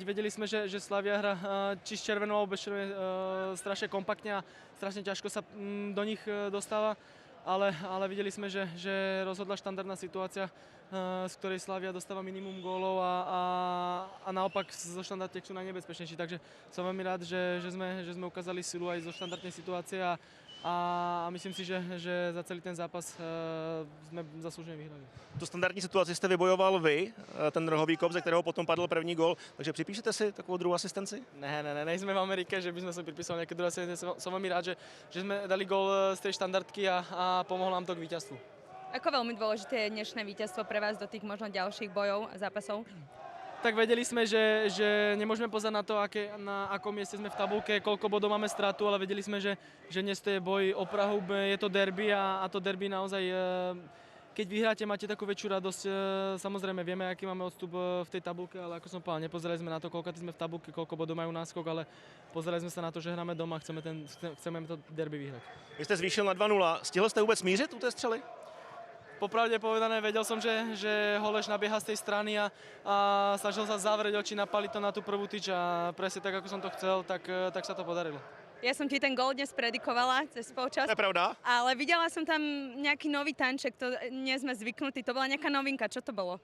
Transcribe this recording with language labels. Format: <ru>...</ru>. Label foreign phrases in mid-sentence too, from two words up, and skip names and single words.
<sk>Vedeli sme, že Slavia hra či s červenou alebo bez červenej strašne kompaktne a strašne ťažko sa do nich dostáva. Ale videli sme, že rozhodla štandardná situácia, z ktorej Slavia dostáva minimum gólov a naopak zo štandardných sú najnebezpečnejší. Takže som veľmi rád, že sme ukázali silu aj zo štandardnej situácie a myslím si, že za celý ten zápas</sk> <cs>jsme zaslouženě vyhrali. Tu standardní situaci jste vybojoval vy, ten rohový kop, ze kterého potom padl první gól, takže připíšete si takovou druhou asistenci?</cs> <sk>Ne, nejsme v Amerike, že by sme si pripísali nejaké druhé asistenci. Som veľmi rád, že sme dali gól z tej štandardky a pomohlo nám to k víťazstvu. Ako veľmi dôležité je dnešné víťazstvo pre vás do tých možno ďalších bojov a zápasov? Tak vedeli sme, že nemôžeme pozerať na to, na akom mieste sme v tabulke, koľko bodov máme stratu, ale vedeli sme, že dnes to je boj o Prahu, je to derby a to derby naozaj, keď vyhráte, máte takú väčšiu radosť. Samozrejme, vieme, aký máme odstup v tej tabulke, ale ako som povedal, nepozerali sme na to, koľko sme v tabulke, koľko bodov majú náskok, ale pozerali sme sa na to, že hráme doma a chceme to derby vyhrať.</sk> <cs>Vy jste zvýšil na 2-0. Stihl jste vůbec mířit u té střely?</cs> <sk>Popravde povedané, vedel som, že Holeš nabieha z tej strany a snažil sa zavrieť oči, napaliť to na tú prvú tyč a presne tak, ako som to chcel, tak sa to podarilo. Ja som ti ten gól dnes predikovala cez polčas. To je pravda. Ale videla som tam nejaký nový tanček, to nie sme zvyknutí, to bola nejaká novinka, čo to bolo?</sk>